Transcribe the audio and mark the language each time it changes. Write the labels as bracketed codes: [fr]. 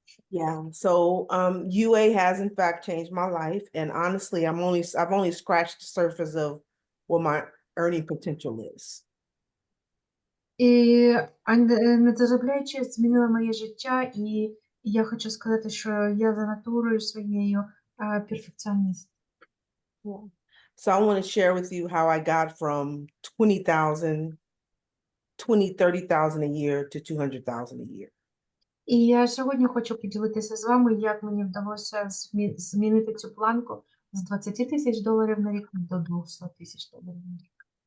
[en] Yeah, so UA has in fact changed my life, and honestly, I've only scratched the surface of what my earning potential is. [uk] І недозаробляючи змінила моє життя, і я хочу сказати, що я за натурою своєю перфекціоніст. [en] So I want to share with you how I got from 20,000, 30,000 a year to 200,000 a year. [uk] І я сьогодні хочу поділитися з вами, як мені вдалося змінити цю планку з 20 тисяч доларів на рік до 200 тисяч доларів на рік.